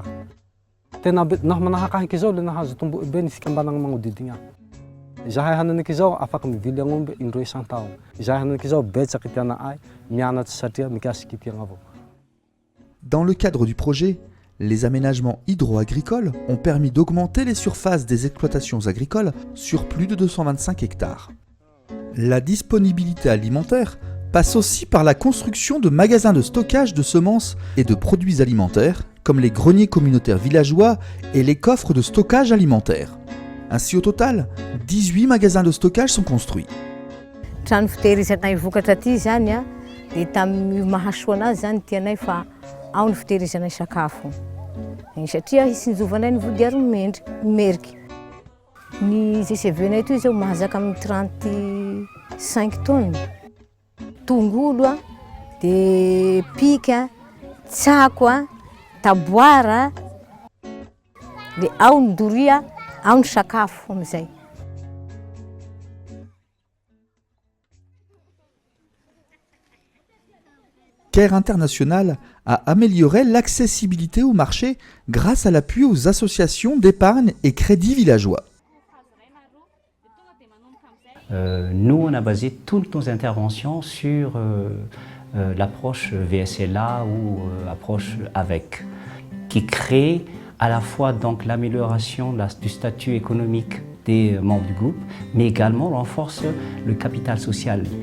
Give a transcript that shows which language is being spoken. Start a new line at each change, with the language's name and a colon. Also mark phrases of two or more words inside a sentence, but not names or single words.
Malagasy: Tena naho manahakahiky zao le nahazo tomboky be ny fikambanagna magnodidigna. Izahay hananiky zao afaka mivily agn'omby indroa isan-taogno. Izahay hananiky zao betsaky tiana ay mianatsy satria mikasiky tiagna avao.
French: Dans le cadre du projet, les aménagements hydro-agricoles ont permis d'augmenter les surfaces des exploitations agricoles sur plus de 225 hectares. La disponibilité alimentaire passe aussi par la construction de magasins de stockage de semences et de produits alimentaires, comme les greniers communautaires villageois et les coffres de stockage alimentaire. Ainsi, au total, 18 magasins de stockage sont construits.
Malagasy: Trano fitehirizanay vokatra aty zany a, dia tamin'ny mahasoa anazy zany tianay fa ao ny fitehirizanay sakafo. Satria hisinjovanay ny vody ary meriky. Ny GCV-nay toy zao mahazaka amin'ny 35 tonnes. Tongolo a, dia pika, tsako a, taboara, dia ao ny doria, ao ny sakafo amizay.
French: CARE International a amélioré l'accessibilité au marché grâce à l'appui aux associations d'épargne et crédit villageois. Nous, on a basé toutes nos interventions sur l'approche VSLA ou approche avec, qui crée à la fois donc l'amélioration du statut économique des membres du groupe, mais également renforce le capital social.